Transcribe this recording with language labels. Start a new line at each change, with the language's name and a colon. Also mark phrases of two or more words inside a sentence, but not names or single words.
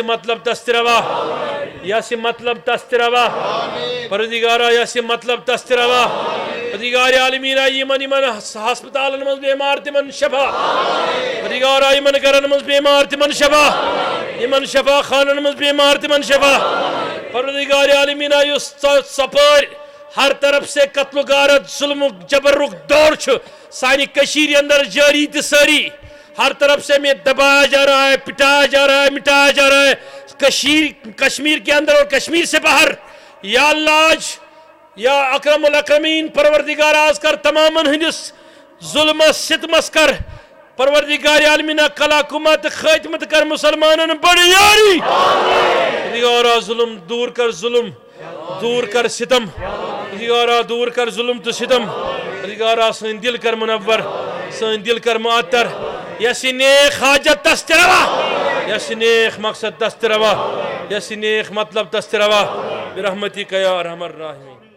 Kashmiri: مطلب دست روا، یس مطلب دست روا، پروردگارہ یس مطلب دست روا، پروردگار عالمینہ یمن ہسپتالن مز بیمار تمن شفا، پروردگارہ یمن گرن مز بیمار تمن شفا، یمن شفا خانن مز بیمار تمن شفا، پروردگار عالمینہ یس سپٲرۍ
Urdu: ہر طرف سے قتل و غارت ظلم و جبرک دور سانی کشیر اندر جاری تساری، ہر طرف سے میں دبایا جا رہا ہے، پٹایا جا رہا ہے، مٹایا جا رہا ہے، کشمیر کے اندر اور کشمیر سے باہر، یا اللہ آج
Arabic: یا اکرم الاکرمین
Kashmiri: پروردگار آز کر تمامن ہندس ظلمس ستمس کر، پروردگار عالمینہ کلا کمت خاتمت کر مسلمانن بڑی یاری، پروردگارہ ظلم دور کر، ظلم دور کر، ستم پروردگارہ دور کر ظلم تو ستم، پروردگارہ سن دل کر منور، سن دل کر معطر، یس نیک حاجت دست روا، یس نیک مقصد دست روا، یس نیک مطلب دست روا، برحمتک
Arabic: یا ارحم الراحمین۔